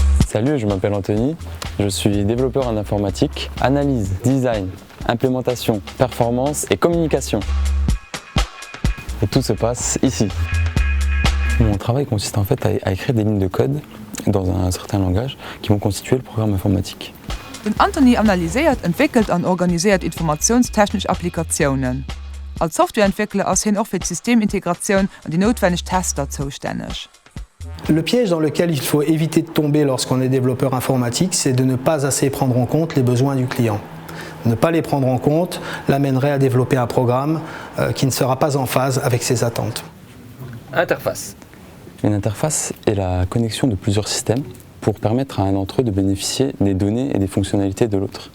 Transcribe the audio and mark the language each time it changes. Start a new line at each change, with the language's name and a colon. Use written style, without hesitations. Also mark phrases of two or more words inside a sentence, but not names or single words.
French: Salut, je m'appelle Anthony, je suis développeur en informatique, analyse, design, implémentation, performance et communication. Et tout se passe ici. Mon travail consiste en fait à écrire des lignes de code dans un certain langage qui vont constituer le programme informatique.
German: Anthony analysiert, entwickelt und organisiert informationstechnische Applikationen. Als Softwareentwickler ist er auch für die Systemintegration und die notwendigen Tester zuständig.
French: Le piège dans lequel il faut éviter de tomber lorsqu'on est développeur informatique, c'est de ne pas assez prendre en compte les besoins du client. Ne pas les prendre en compte l'amènerait à développer un programme qui ne sera pas en phase avec ses attentes. Interface. Une interface est la connexion de plusieurs systèmes pour permettre à un d'entre eux de bénéficier des données et des fonctionnalités de l'autre.